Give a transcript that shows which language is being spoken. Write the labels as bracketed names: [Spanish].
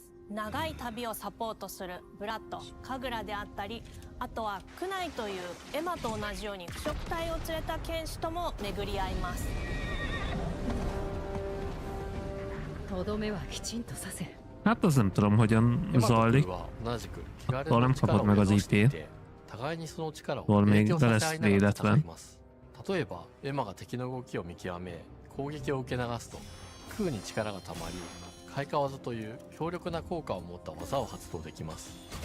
[Japanese] 長い旅をサポートするブラッド、カグラであったり、あとはクナイというエマと同じように腐食体を連れた剣士とも巡り合います。とどめはきちんとさせる。 [Hungarian] Hát az nem tudom, hogyan zajlik. Attól nem kapod meg az IP-t. Attól még be lesz védetlen. [Japanese] 例えばエマが敵の動きを見極め攻撃を受け流すと空に力がたまり開花技という強力な効果を持った技を発動できます。